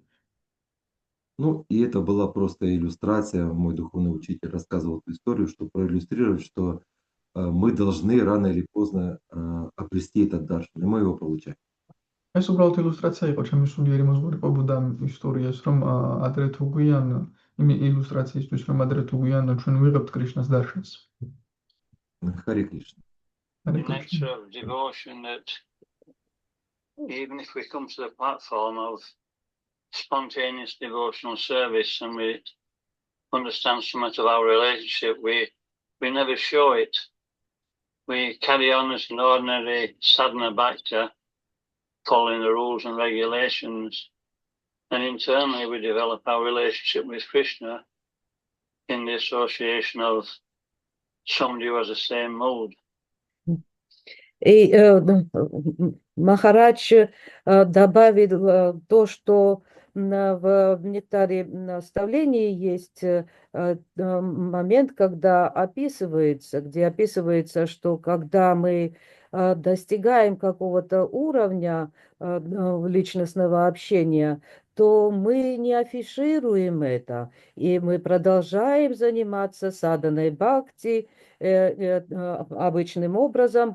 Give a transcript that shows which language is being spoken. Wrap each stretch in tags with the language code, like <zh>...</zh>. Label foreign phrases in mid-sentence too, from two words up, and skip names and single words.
<ru>Ну, и это была просто иллюстрация. Мой духовный учитель рассказывал эту историю, чтобы проиллюстрировать, что мы должны рано или поздно обрести этот даршан, и мы его получаем.</ru> <ka>ეს უბრალოდ ილუსტრაცია იყო, ჩემი სულიერი მოზღუდებოდა ამ ისტორიას, რომ ადრე თუ გვიან, იმ ილუსტრაციისთვის, რომ ადრე თუ გვიან ჩვენ ვიღებთ კრიშნას დარშანს.</ka> <ru>Хари Кришна. Харе</ru> <en>The Кришна. nature of devotion that even if we come to the platform of spontaneous devotional service and we understand somewhat of our relationship, we never show it. We carry on as an ordinary sadhana bhakta, following the rules and regulations, and internally we develop our relationship with Krishna in the association of somebody who has the same mood.</en> <ru>И Махарадж добавил то, что в нектаре наставлений есть момент, когда где описывается, что когда мы достигаем какого-то уровня личностного общения, то мы не афишируем это, и мы продолжаем заниматься саданой бхакти обычным образом.</ru>